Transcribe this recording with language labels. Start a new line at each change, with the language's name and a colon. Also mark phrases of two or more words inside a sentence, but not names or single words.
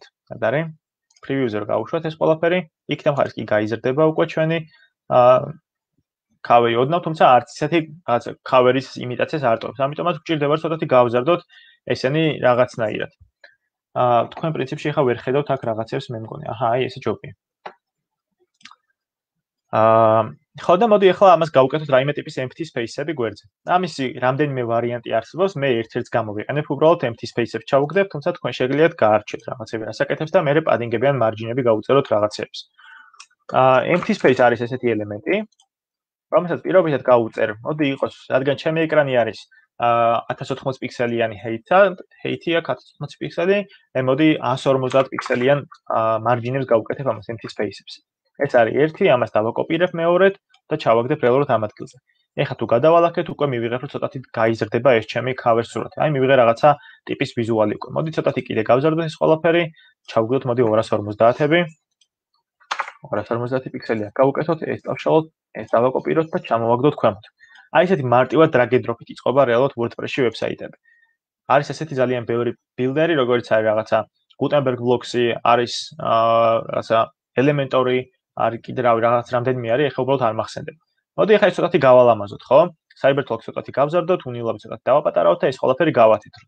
Georgian: რა არის? preview-ზე გავუშვათ ეს ყველაფერი, იქნებ ხარს კი გაიზრდება უკვე ჩვენი cover-ი ოდნავ, თუმცა არც ისეთი რაღაცა cover-ის იმიტაციას არ ტოვებს. ამიტომაც გვჭირდება ცოტათი გავზარდოთ ესენი რაღაცნაირად. თქვენ პრინციპში ახლა ვერ ხედავთ აქ რაღაცებს მე მგონი. აჰა, აი ესე ჯობია. ხო და მოდი ახლა ამას გავუკეთოთ რაიმე ტიპის
English: empty space-
Georgian: ები გვერდზე. ამისი რამდენიმე ვარიანტი არსებობს, მე ერთ-ერთს გამოვიყენებ, უბრალოდ
English: empty space-
Georgian: ებს ჩავუგდებ, თუმცა თქვენ შეგიძლიათ გაარჩიოთ რაღაცები რასაკეთებს და მე padding-ები ან margin-ები გავუწეროთ რაღაცებს.
English: empty space
Georgian: არის ესეთი ელემენტი, რომელსაც პირობითად გავუწერ. მოდი იყოს, რადგან ჩემი ეკრანი არის 1080 პიქსელიანი height-ი აქვს 1080 პიქსელი, მე მოდი 150 პიქსელიან margin-ებს გავუკეთებ ამას
English: empty space-
Georgian: ებს. ეს არის ერთი, ამას დავაკოპირებ მეორედ და ჩავაგდებ რეალურად ამ ადგილზე. ეხლა თუ გადავალახეთ, უკვე მივიღებ რომ ცოტათი გაიზრდება ეს ჩემი cover სურათი. აი მივიღე რაღაცა ტიპის ვიზუალი უკვე. მოდი ცოტათი კიდე გავზარდოთ ეს ყველაფერი, ჩავგდოთ მოდი 250-ები. 250 პიქსელი აქ გავუკეთოთ, ეს დავშალოთ, ეს დავაკოპიროთ და ჩამოვაგდოთ ქვემოთ. აი ესეთი მარტივად
English: drag and drop-
Georgian: ით იწყობა რეალურად WordPress-ში ვებსაიტები. არის ესეთი ძალიან ბევრი ბილდერი, როგორც არის რაღაცა Gutenberg Blocks-ი, არის რაღაცა Elementor-ი, არის კიდე რაღაც რამდენიმე არის, ეხლა უბრალოდ არ მახსენდება. მოდი ეხლა ეს ცოტათი გავალამაზოთ, ხო? CyberTalk ცოტათი გავზარდოთ, უნილაბი ცოტათი დავაპატარავთ და ეს ყველაფერი გავათეთროთ.